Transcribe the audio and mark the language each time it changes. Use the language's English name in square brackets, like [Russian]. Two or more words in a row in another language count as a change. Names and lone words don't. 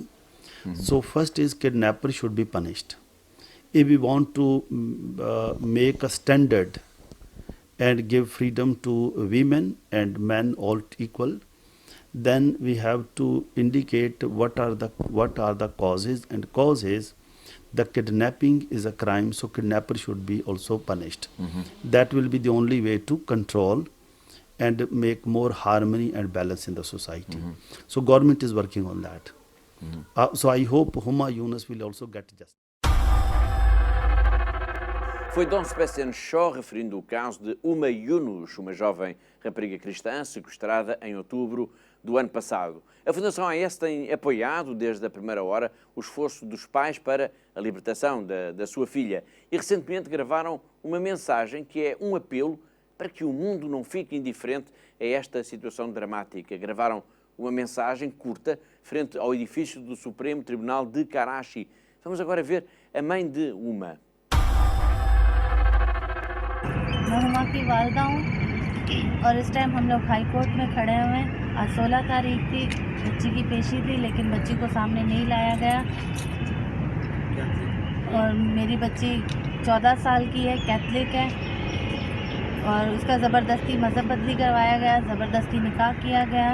[English] So first is kidnapper should be punished. If we want to make a standard and give freedom to women and men all equal, then we have to indicate what are the causes, and causes the kidnapping is a crime, so kidnapper should be also punished. That will be the only way to control and make more harmony and balance in the society. So government is working on that. So I hope Huma Yunus will also get justice. [Portuguese] Foi Dom Sebastião Shaw referindo o caso de Uma Yunus, uma jovem rapariga cristã sequestrada em outubro do ano passado. A Fundação AES tem apoiado desde a primeira hora o esforço dos pais para a libertação da sua filha e recentemente gravaram uma mensagem que é um apelo para que o mundo não fique indiferente a esta situação dramática. Gravaram uma mensagem curta frente ao edifício do Supremo Tribunal de Karachi. Vamos agora ver a mãe de Uma. [Urdu] میں ہما کی والدہ ہوں اور اس ٹائم ہم لوگ [English] high court [Urdu] میں کھڑے ہوئے ہیں. آج 16 تاریخ تھی، بچی کی پیشی تھی، لیکن بچی کو سامنے نہیں لایا گیا. اور میری بچی 14 سال کی ہے، کیتھولک ہے، اور اسکا زبردستی مذہب بدلی کروایا گیا، زبردستی نکاح کیا گیا.